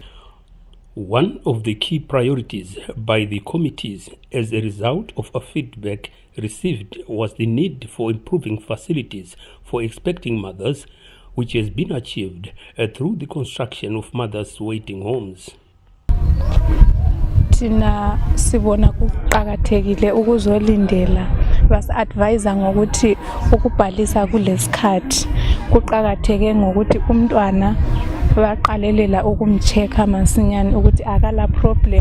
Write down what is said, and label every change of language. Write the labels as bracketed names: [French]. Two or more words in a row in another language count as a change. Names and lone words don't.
[English] One of the key priorities by the committees as a result of a feedback received was the need for improving facilities for expecting mothers, which has been achieved through the construction of mothers' waiting homes. [North Ndebele] Thina sibona kuqhakathekile ukuzolindela basi-advise ngokuthi ukubhalisa kulesikhathi kuqhakatheke ngokuthi umntwana baqalelela ukumcheka masinyane ukuthi akala problem.